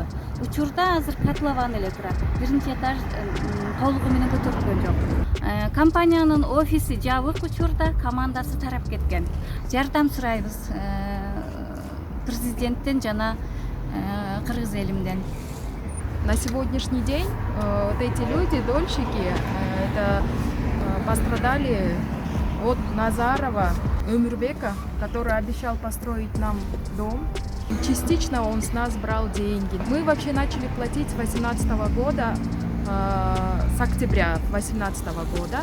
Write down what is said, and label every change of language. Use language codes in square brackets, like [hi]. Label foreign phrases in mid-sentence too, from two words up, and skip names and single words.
[ky] Учурда азыр котлован эле турат. Биринчи этаж толугу менен көтөрүлгөн жок. Компаниянын офиси жабык учурда, командасы тарап кеткен. Жардам сурайбыз президенттен жана кыргыз элимден. [ru] На сегодняшний день вот эти люди, дольщики, это пострадали от Назарова Өмүрбека, который обещал построить нам дом. Частично он с нас брал деньги. Мы вообще начали платить с 2018 года, с октября 2018 года.